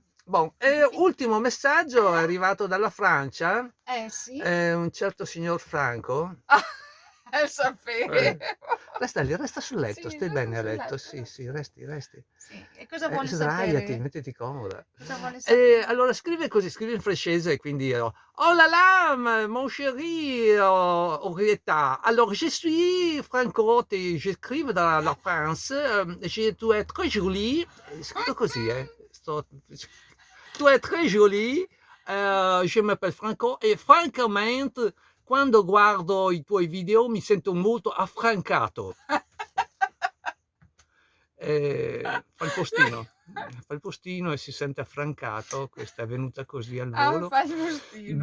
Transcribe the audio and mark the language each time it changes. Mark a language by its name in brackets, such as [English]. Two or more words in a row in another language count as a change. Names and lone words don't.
[Italian] Bon, ultimo messaggio è arrivato dalla Francia, Sì. un certo signor Franco. Sapevo. Resta lì, resta sul letto, Sì, stai resto bene a sul letto, letto, sì, resto. sì, resti. Sì. E cosa vuole Sdraiati, sapere? mettiti comoda. Cosa vuole sapere? Allora scrive così, scrive in francese, quindi [French] oh là là, mon chéri, [Italian] Henrietta. [French] Alors je suis Franco, j'écrive dans la France, je tu es très jolie, [Italian] è scritto così, [French] tu es très jolie, je m'appelle Franco [Italian] e francamente quando guardo i tuoi video mi sento molto affrancato. Fa il postino e si sente affrancato, questa è venuta così al volo. Fa il postino.